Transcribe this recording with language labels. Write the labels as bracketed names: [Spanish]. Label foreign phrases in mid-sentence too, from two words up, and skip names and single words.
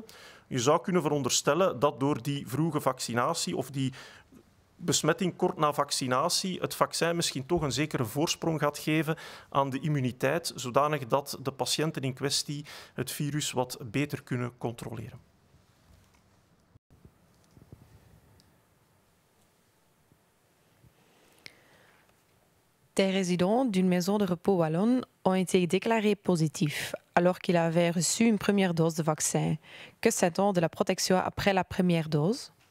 [Dutch] Je zou kunnen veronderstellen dat door die vroege vaccinatie of die besmetting kort na vaccinatie het vaccin misschien toch een zekere voorsprong gaat geven aan de immuniteit, zodanig dat de patiënten in kwestie het virus wat beter kunnen controleren. [French] Des résidents d'une maison de repos wallonne ont été déclarés positifs alors qu'ils avaient reçu une première dose de vaccin. Que sait-on de la protection après la première dose?